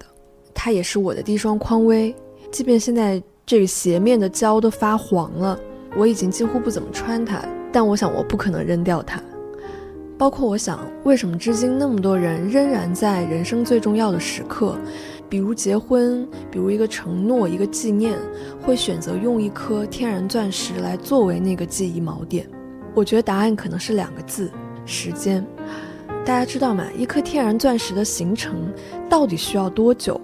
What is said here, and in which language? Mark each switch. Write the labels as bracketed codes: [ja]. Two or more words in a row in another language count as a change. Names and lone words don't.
[zh] 它也是我的第一雙匡威，即便現在這個鞋面的膠都發黃了，我已經幾乎不怎麼穿它，但我想我不可能扔掉它。包括我想，為什麼至今那麼多人仍然在人生最重要的時刻，比如結婚，比如一個承諾，一個紀念，會選擇用一顆天然鑽石來作為那個記憶錨點。我覺得答案可能是2個字：時間。大家知道嗎？一顆天然鑽石的形成到底需要多久？